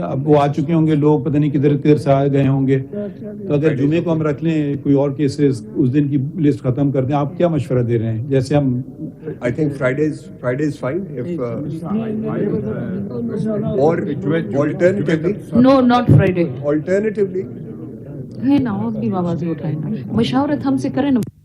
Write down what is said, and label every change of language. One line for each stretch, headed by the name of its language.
Urdu: اب وہ آ چکے ہوں گے لوگ, پتہ نہیں کدھر کدھر سے آ گئے ہوں گے, تو اگر جمعے کو ہم رکھ لیں کوئی اور کیسز اس دن کی لسٹ ختم کر دیں. آپ کیا مشورہ دے رہے ہیں؟ جیسے ہم
English: I think Friday is fine if or alternatively No, not Friday. alternatively
Urdu: ہے نا, اور بھی آوازیں اٹھائیں نا, مشاورت ہم سے کریں نا.